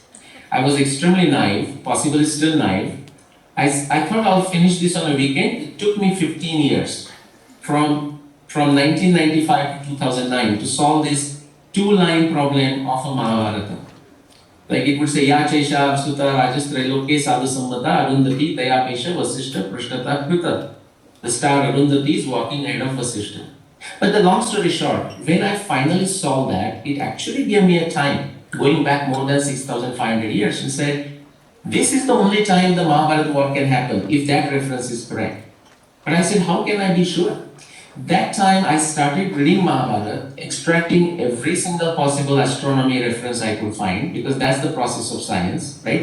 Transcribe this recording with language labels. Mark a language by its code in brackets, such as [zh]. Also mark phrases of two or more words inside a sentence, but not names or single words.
[en] I was extremely naive, possibly still naive. I thought I'll finish this on a weekend. It took me 15 years from 1995 to 2009 to solve this two-line problem of a Mahabharata. Like it would say, [sa] Ya Chesha Absuta Rajastrailoke Sadhu Sammata Arundhati Daya Pesha Vasishta Prishtata Kruta. [en] The star Arundhati is walking ahead of Vasishta. But the long story short, when I finally solved that, it actually gave me a time, going back more than 6,500 years, and said, this is the only time the Mahabharata war can happen, if that reference is correct. But I said, how can I be sure? That time I started reading Mahabharata, extracting every single possible astronomy reference I could find, because that's the process of science, right?